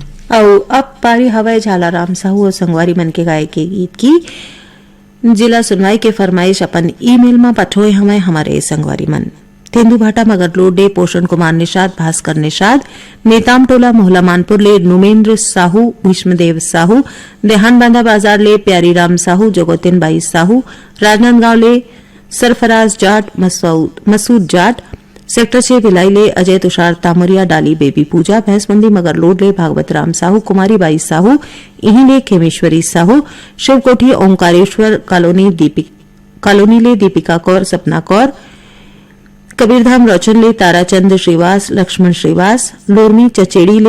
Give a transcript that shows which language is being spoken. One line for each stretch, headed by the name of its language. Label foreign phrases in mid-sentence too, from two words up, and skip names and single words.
Chhattisgarhi: और अब पारी हवाई झालाराम साहू और संगवारी मन के गाय के गीत की जिला सुनवाई के फरमाइश अपन ईमेल में पठोए हमें हमारे संगवारी मन तेंदु भाटा मगरलोडे पोषण कुमार निषाद भास्कर निषाद नेताम टोला मोहला मानपुर ले नुमेंद्र साहू भीष्मदेव साहू देहान बांधा बाजार ले प्यारीराम साहू जोगोतिन बाई साहू राजनांदगांव ले सरफराज जाट मसूद जाट सेक्टर 6 भिलाई ले अजय तुषार तामरिया डाली बेबी पूजा भैंसमंदी मगरलोड ले भागवत राम साहू कुमारी बाई साहू इही ले खेमेश्वरी साहू शिवकोठी ओंकारेश्वर कॉलोनी ले दीपिका कौर सपना कौर कबीरधाम रोचन ले ताराचंद श्रीवास लक्ष्मण श्रीवास लोरमी चचेड़ी ले